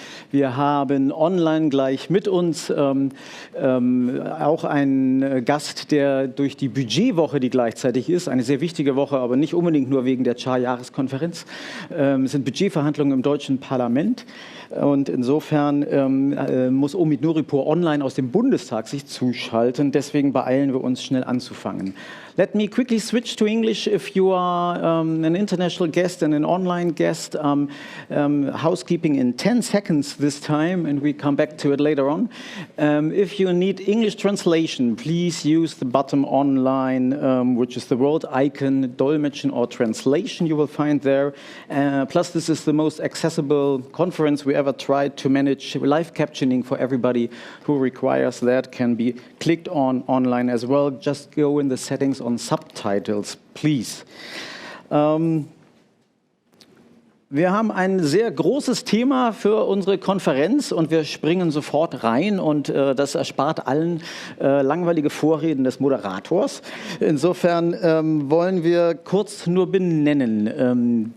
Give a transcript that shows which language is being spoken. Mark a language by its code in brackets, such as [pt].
[de] Wir haben online gleich mit uns auch einen Gast, der durch die Budgetwoche, die gleichzeitig ist, eine sehr wichtige Woche, aber nicht unbedingt nur wegen der CHA-Jahreskonferenz, sind Budgetverhandlungen im deutschen Parlament. Und insofern muss Omid Nouripour online aus dem Bundestag sich zuschalten. Deswegen beeilen wir uns, schnell anzufangen. [en] Let me quickly switch to English if you are an international guest and an online guest. Housekeeping in 10 seconds this time, and we come back to it later on. If you need English translation, please use the button online, which is the world icon, Dolmetschen or translation you will find there. Plus, this is the most accessible conference we ever tried to manage. Live captioning for everybody who requires that can be clicked on online as well. Just go in the settings on Subtitles, please. [de] Wir haben ein sehr großes Thema für unsere Konferenz und wir springen sofort rein und das erspart allen langweilige Vorreden des Moderators. Insofern wollen wir kurz nur benennen.